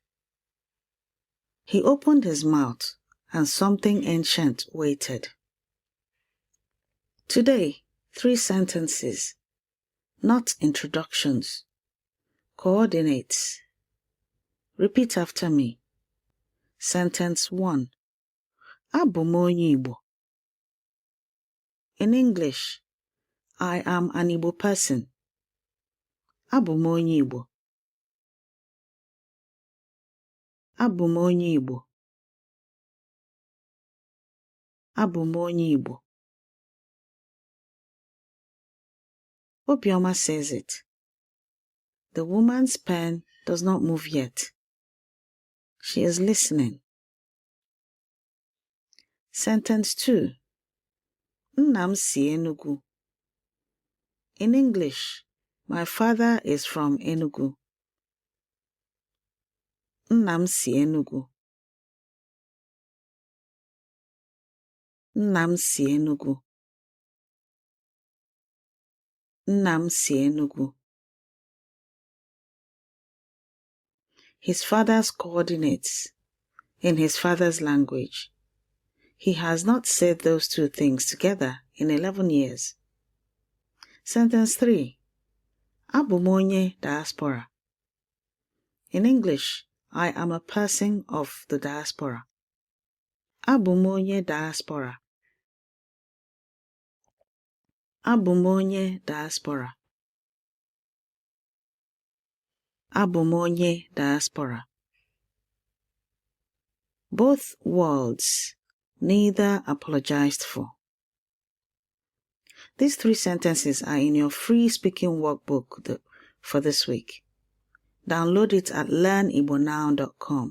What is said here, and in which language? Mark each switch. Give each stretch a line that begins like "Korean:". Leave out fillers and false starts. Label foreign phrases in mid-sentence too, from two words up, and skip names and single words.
English: He opened his mouth and something ancient waited. Today, 3 sentences, not introductions, Coordinates. Repeat after me. Sentence 1.
Igbo: Abụ m onye Igbo.
English: In English, I am an Igbo person.
Igbo: Abụ m onye Igbo. Abụ m onye Igbo. Abụ m onye Igbo.
English: Obioma says it. The woman's pen does not move yet. She is listening. Sentence 2.
Igbo: Nna m si Enugu.
English: In English, my father is from Enugu.
Igbo: Nna m si Enugu. Nna m si Enugu. Nna m si Enugu.
English: His father's coordinates. In his father's language. He has not said those two things together in 11 years. Sentence 3.
Igbo: Abụ m onye diaspora.
English: In English, I am a person of the diaspora.
Igbo: Abụ m onye diaspora. Abụ m onye diaspora. Abụ m onye diaspora.
English: Both words, neither apologized for. These 3 sentences are in your free speaking workbook for this week. Download it at learnibonow.com.